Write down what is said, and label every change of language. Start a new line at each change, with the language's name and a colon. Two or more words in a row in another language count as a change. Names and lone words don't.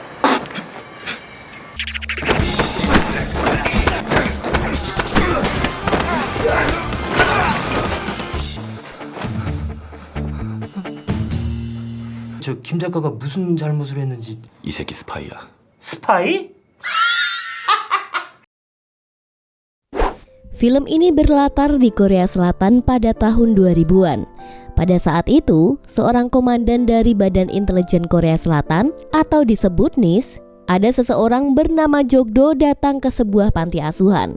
Korean: 저 김 작가가 무슨 잘못을 했는지. 이 새끼 스파이야. 스파이?
Indonesian: Film ini berlatar di Korea Selatan pada tahun 2000-an. Pada saat itu, seorang komandan dari Badan Intelijen Korea Selatan atau disebut NIS, ada seseorang bernama Jokdo datang ke sebuah panti asuhan.